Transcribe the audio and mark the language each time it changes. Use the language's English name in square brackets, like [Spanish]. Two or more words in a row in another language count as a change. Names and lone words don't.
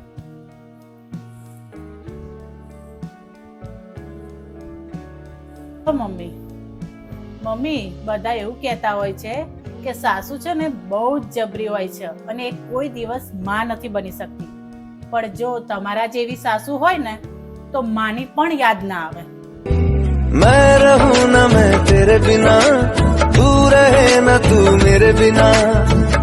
[Gujarati] તો મમ્મી બધા એવું કહેતા હોય છે કે સાસુ છે ને બહુ જ જબરી હોય છે અને એ કોઈ દિવસ માં નથી બની શકતી. પણ જો તમારા જેવી સાસુ હોય ને તો માની પણ યાદ ના આવે. [Hindi] मैं रहूं ना मैं तेरे बिना, तू रहे ना तू मेरे बिना.